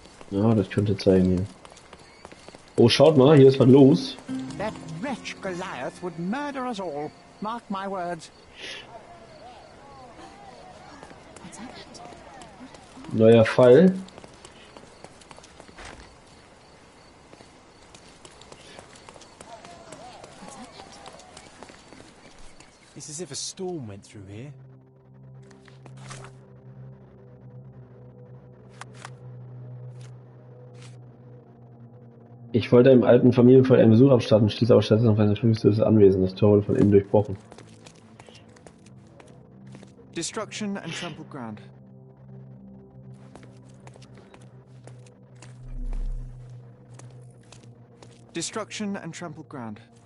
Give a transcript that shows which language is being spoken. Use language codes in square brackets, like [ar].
[de] Ja, das könnte sein hier. Oh, schaut mal, hier ist was los. [en] That wretch Goliath would murder us all. Mark my words. What's happened? [de] Neuer Fall. [en] What's happened? It's as if a storm went through here. [de] Ich wollte im alten Familienfall einen Besuch abstatten, stieß aber stattdessen auf ein verwüstetes Anwesen. Das Tor wurde von innen durchbrochen. [en] Destruction and trampled ground. Destruction and trampled ground.